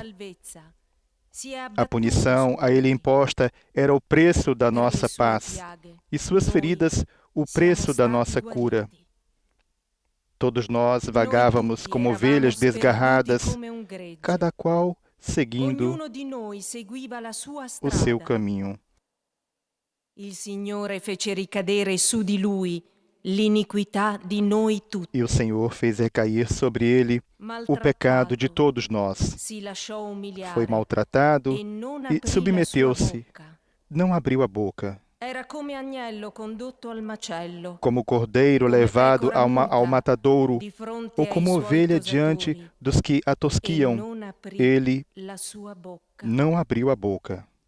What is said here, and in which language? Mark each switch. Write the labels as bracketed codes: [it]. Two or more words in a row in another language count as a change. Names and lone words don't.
[pt] A punição a ele imposta era o preço da nossa paz, e suas feridas o preço da nossa cura. Todos nós vagávamos como ovelhas desgarradas, cada qual seguindo o seu caminho. [it] Il Signore fece ricadere su di lui l'iniquità di noi tutti. [pt] E o Senhor fez recair sobre ele o pecado de todos nós. Foi maltratado e submeteu-se, não abriu a boca. Como cordeiro levado ao matadouro, ou como ovelha diante dos que a tosquiam, ele não abriu a boca.